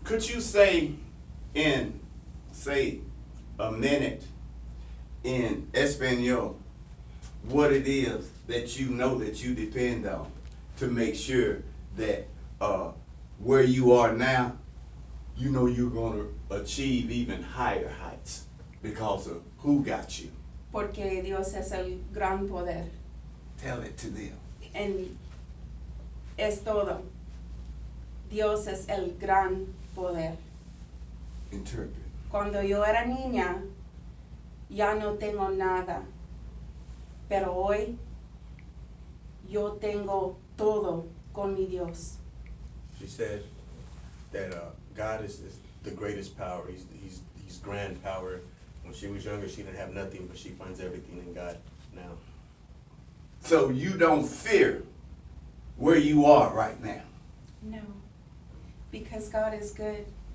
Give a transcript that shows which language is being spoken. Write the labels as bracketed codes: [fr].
[en] Could you say in, say, a minute in Espanol what it is that you know that you depend on to make sure that where you are now, you know you're going to achieve even higher heights because of who got you? [es] Porque Dios es el gran poder. [en] Tell it to them. [es] En es todo. Dios es el gran poder. [en] Interpret. [es] Cuando yo era niña, ya no tengo nada. Pero hoy, yo tengo todo con mi Dios. [en] She said that God is the greatest power. He's grand power. When she was younger, she didn't have nothing, but she finds everything in God now. So you don't fear where you are right now. No, because God is good.